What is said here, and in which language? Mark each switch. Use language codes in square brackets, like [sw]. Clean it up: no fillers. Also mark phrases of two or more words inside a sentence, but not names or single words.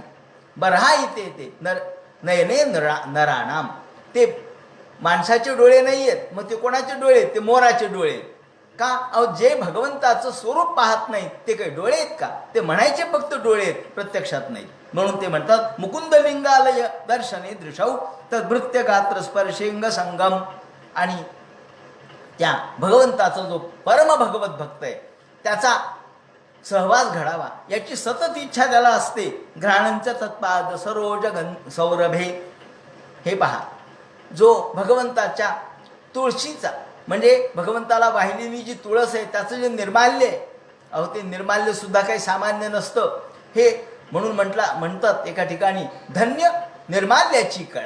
[sa] बरहाईते ते नयने नराणाम, [mr] ते माणसाचे डोळे नाही आहेत. मग ते कोणाचे डोळे? ते मोराचे डोळे. का? जे भगवंताचं स्वरूप पाहत नाही ते काही डोळे आहेत का? ते म्हणायचे फक्त डोळे आहेत, प्रत्यक्षात नाही. म्हणून ते म्हणतात [sa] मुकुंदलिंगालय दर्शने दृशौ तद्भृत्य गात्र स्पर्शेंग संगम. [mr] आणि त्या भगवंताचा जो परम भगवत भक्त आहे त्याचा सहवास घडावा याची सतत इच्छा त्याला असते. [sa] घ्राणंच तत्पाद सरोज सौरभे. [mr] हे पहा, जो भगवंताच्या तुळशीचा म्हणजे भगवंताला वाहिलेली जी तुळस आहे त्याचं जे निर्माल्य आहे, ते निर्माल्य सुद्धा काही सामान्य नसतं. हे म्हणून म्हणतात एका ठिकाणी, धन्य निर्माल्याची कळा.